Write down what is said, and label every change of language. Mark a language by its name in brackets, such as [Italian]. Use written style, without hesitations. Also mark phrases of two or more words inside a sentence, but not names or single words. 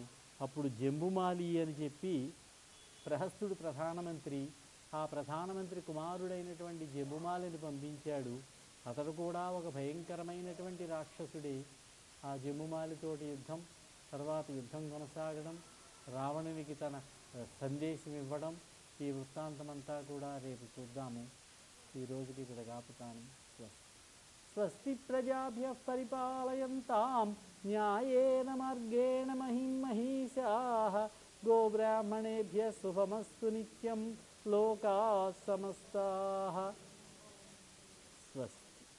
[Telugu] అప్పుడు జంబుమాలి అని చెప్పి ప్రహస్తుడు ప్రధానమంత్రి, ఆ ప్రధానమంత్రి కుమారుడైనటువంటి జంబుమాలిని పంపించాడు. అతడు కూడా ఒక భయంకరమైనటువంటి రాక్షసుడే. ఆ జంబుమాలితోటి యుద్ధం, తర్వాత యుద్ధం కొనసాగడం, రావణునికి తన సందేశం ఇవ్వడం, ఈ వృత్తాంతమంతా కూడా రేపు చూద్దాము. ఈ రోజుకి ఇక్కడ కాపుతాను. [Sanskrit] स्वस्ति प्रजाभ्यः परिपालयन्तां न्यायेन मार्गेण महिं महीषाः गोब्राह्मणेभ्यः शुभमस्तु नित्यं लोकाः समस्ताः. స్వస్తి.